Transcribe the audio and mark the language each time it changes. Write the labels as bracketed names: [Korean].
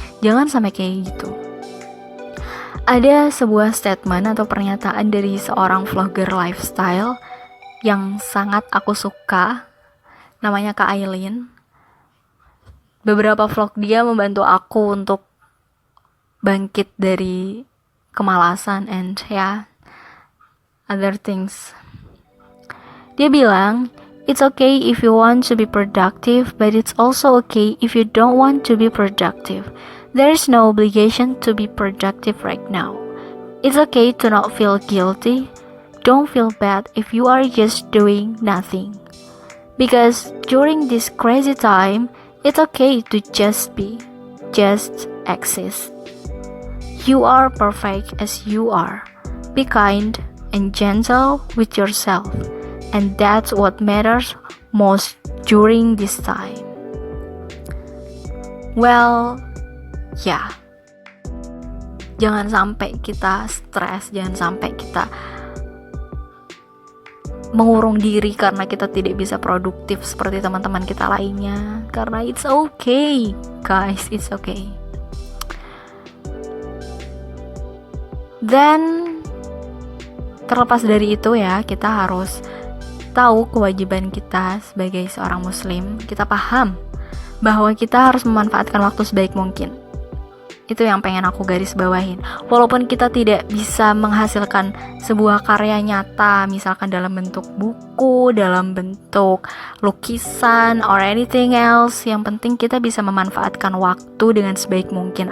[Indonesian] Jangan sampai kayak gitu. Ada sebuah statement atau pernyataan dari seorang vlogger lifestyle yang sangat aku suka. Namanya Kak Aileen. Beberapa vlog dia membantu aku untuk bangkit dari kemalasan [English] and other things. [Indonesian] Dia bilang, [English] it's okay if you want to be productive, but it's also okay if you don't want to be productive. There is no obligation to be productive right now. It's okay to not feel guilty. Don't feel bad if you are just doing nothing. Because during this crazy time, it's okay to just be, just exist. You are perfect as you are. Be kind and gentle with yourself. And that's what matters most during this time. [Indonesian] Well, ya, jangan sampai kita stres, jangan sampai kita mengurung diri karena kita tidak bisa produktif seperti teman-teman kita lainnya. Karena [English] it's okay, guys, it's okay. [Indonesian] Then, terlepas dari itu ya, kita harus tahu kewajiban kita sebagai seorang muslim. Kita paham bahwa kita harus memanfaatkan waktu sebaik mungkin. Itu yang pengen aku garis bawahin. Walaupun kita tidak bisa menghasilkan sebuah karya nyata, misalkan dalam bentuk buku, dalam bentuk lukisan [English] or anything else, [Indonesian] yang penting kita bisa memanfaatkan waktu dengan sebaik mungkin.